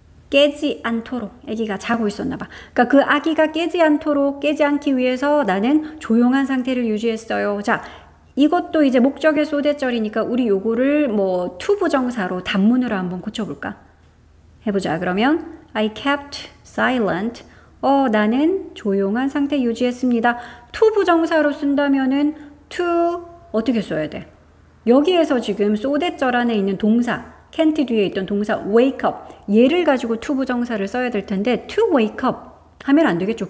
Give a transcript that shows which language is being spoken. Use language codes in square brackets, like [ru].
[ko] 깨지 않도록 아기가 자고 있었나 봐. 그러니까 그 아기가 깨지 않도록 깨지 않기 위해서 나는 조용한 상태를 유지했어요. 자, 이것도 이제 목적의 소대절이니까 우리 요거를 뭐 to 부정사로 단문으로 한번 고쳐볼까? 해보자. [en] 그러면 I kept silent. [ko] 나는 조용한 상태 유지했습니다. to 부정사로 쓴다면은 to 어떻게 써야 돼? 여기에서 지금 소대절 안에 있는 동사 can't 뒤에 있던 동사 wake up 얘를 가지고 to 부정사를 써야 될 텐데 to wake up 하면 안 되겠죠.